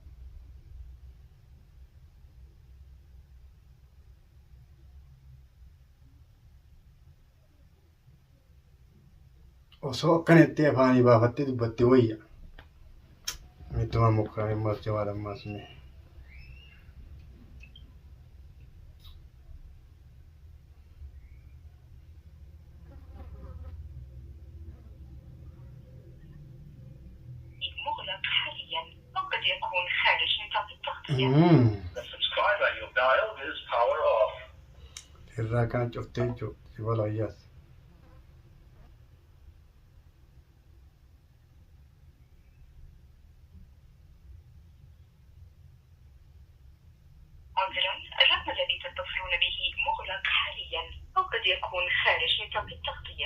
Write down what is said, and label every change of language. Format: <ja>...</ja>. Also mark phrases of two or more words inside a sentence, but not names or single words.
<om>Osoo akkanatti afaanii baafattee dubbatte wayya. Mittuma mukaa hin maaf jawaadhan maasne.</om> <ar>مغلق حاليا وقد يكون خارج نطاق التغطية.</ar> <en>The subscriber you've dialed is power off.</en> <om>Irraa kana cuftee jechuudha. Si walaayyaas.</om> <ar>عذرا الرقم الذي تتصلون به مغلق حاليا وقد يكون خارج نطاق التغطية.</ar>